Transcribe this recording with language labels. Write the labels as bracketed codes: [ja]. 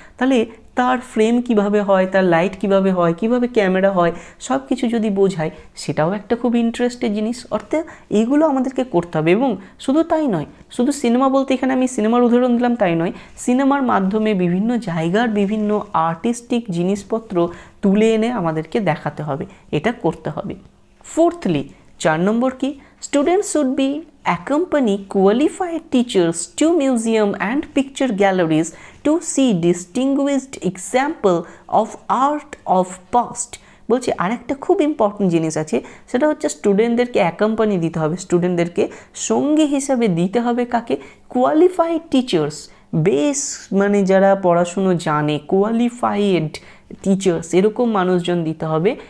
[bn] তাহলে তার ফ্রেম কিভাবে হয়, তার লাইট কিভাবে হয়, কিভাবে ক্যামেরা হয়, সব কিছু যদি বোঝায়, সেটাও একটা খুব ইন্টারেস্টেড জিনিস। অর্থাৎ এইগুলো আমাদেরকে করতে হবে। এবং শুধু তাই নয়, শুধু সিনেমা বলতে এখানে আমি সিনেমার উদাহরণ দিলাম তাই নয়, সিনেমার মাধ্যমে বিভিন্ন জায়গার বিভিন্ন আর্টিস্টিক জিনিসপত্র তুলে এনে আমাদেরকে দেখাতে হবে, এটা করতে হবে। [en] fourthly, [bn] 4 নম্বর কি, [en] Students should be accompany qualified teachers to museum and picture galleries to see distinguished example of art of past। [bn] বলছি আরেকটা খুব ইম্পর্টেন্ট জিনিস আছে, সেটা হচ্ছে স্টুডেন্টদেরকে অ্যাকম্পানি দিতে হবে, স্টুডেন্টদেরকে সঙ্গী হিসাবে দিতে হবে কাকে? কোয়ালিফাইড টিচার্স, বেশ মানে যারা পড়াশুনো জানে, কোয়ালিফাইড টিচার্স, এরকম মানুষজন দিতে হবে।